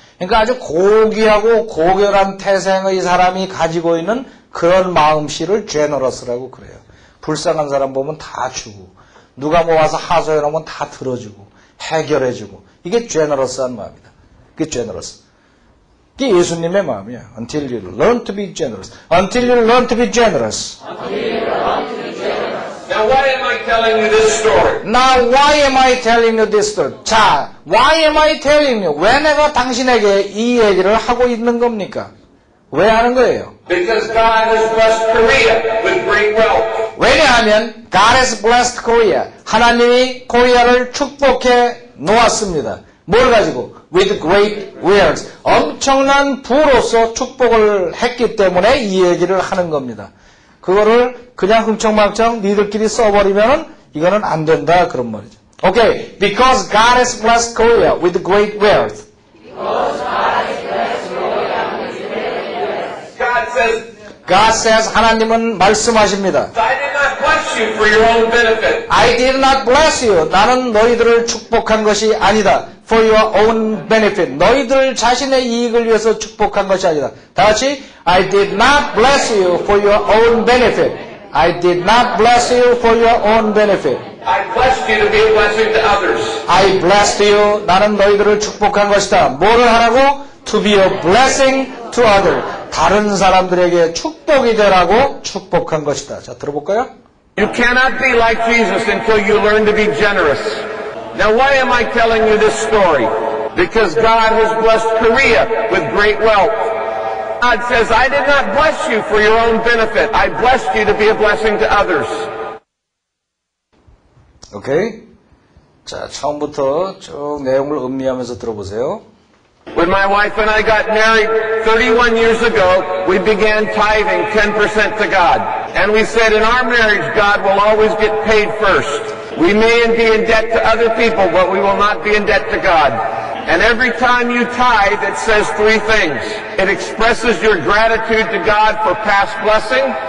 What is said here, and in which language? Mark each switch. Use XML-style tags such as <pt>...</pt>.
<ko>그러니까 아주 고귀하고 고결한 태생의 사람이 가지고 있는 그런 마음씨를 제너러스라고 그래요. 불쌍한 사람 보면 다 주고, 누가 뭐 와서 하소연하면 다 들어주고, 해결해주고. 이게 제너러스한 마음이다. 그게 제너러스. 이게 예수님의 마음이야.</ko> <en>Until you learn to be generous. Until you learn to be generous. Now, why am I telling you this story? Now, why am I telling you this story?</en> <ko>자,</ko> <en>why am I telling you?</en> <ko>왜 내가 당신에게 이 얘기를 하고 있는 겁니까? 왜 하는 거예요?</ko> <en>Because God has blessed Korea with great wealth.</en> <ko>왜냐하면</ko> <en>God has blessed Korea.</en> <ko>하나님이 코리아를 축복해 놓았습니다. 뭘 가지고?</ko> <en>With great wealth.</en> <ko>엄청난 부로서 축복을 했기 때문에 이 얘기를 하는 겁니다. 그거를 그냥 흥청망청 니들끼리 써버리면 이거는 안 된다 그런 말이죠.</ko> <en>Okay, because God has blessed Korea with great wealth. God says,</en> <ko>하나님은 말씀하십니다.</ko> <en>I did not bless you for your own benefit. I did not bless you.</en> <ko>나는 너희들을 축복한 것이 아니다.</ko> <en>For your own benefit.</en> <ko>너희들 자신의 이익을 위해서 축복한 것이 아니다. 다 같이</ko> <en>I did not bless you for your own benefit. I did not bless you for your own benefit. I blessed you to be a blessing to others. I blessed you.</en> <ko>나는 너희들을 축복한 것이다. 뭐를 하라고?</ko> <en>To be a blessing to others.</en> <ko>다른 사람들에게 축복이 되라고 축복한 것이다. 자, 들어볼까요?</ko> <en>You cannot be like Jesus until you learn to be generous. Now, why am I telling you this story? Because God has blessed Korea with great wealth. God says, I did not bless you for your own benefit. I blessed you to be a blessing to others.</en> <ko>오케이. 자, 처음부터 쭉 내용을 음미하면서 들어보세요.</ko> <en>When my wife and I got married 31 years ago, we began tithing 10% to God. And we said in our marriage, God will always get paid first. We may be in debt to other people, but we will not be in debt to God. And every time you tithe, it says three things. It expresses your gratitude to God for past blessing.</en>